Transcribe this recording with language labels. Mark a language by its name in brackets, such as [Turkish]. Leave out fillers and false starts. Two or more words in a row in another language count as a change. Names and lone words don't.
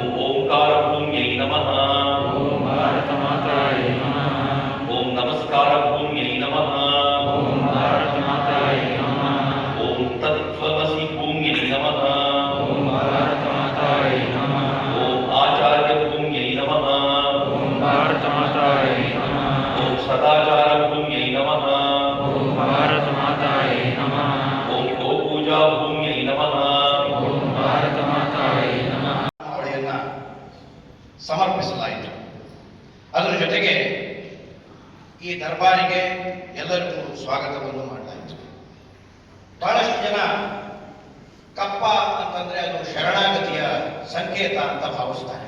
[Sanskrit] ओंकार भूम्यै नमः ओम भारत मातायै नमः ओम नमस्कार भूम्यै नमः ओम भारत मातायै नमः ओम तत्त्वमसि भूम्यै नमः ओम भारत मातायै नमः ओम आचार्य भूम्यै नमः ओम भारत मातायै नमः ओम सदाचार भूम्यै नमः ओम भारत मातायै नमः ओम गोपूजा भूम्यै नमः ओम भारत मातायै नमः [Kannada] ಅವಳಿಯನ್ನ ಸಮರ್ಪಿಸಲಾಯಿತು. ಅದರ ಜೊತೆಗೆ ಈ ದರ್ಬಾರಿಗೆ ಎಲ್ಲರಿಗೂ ಸ್ವಾಗತವನ್ನು ಮಾಡಲಾಯಿತು. ಬಹಳಷ್ಟು ಜನ ಕಪ್ಪ ಅಂತಂದ್ರೆ ಅದು ಶರಣಾಗತಿಯ ಸಂಕೇತ ಅಂತ ಭಾವಿಸ್ತಾರೆ.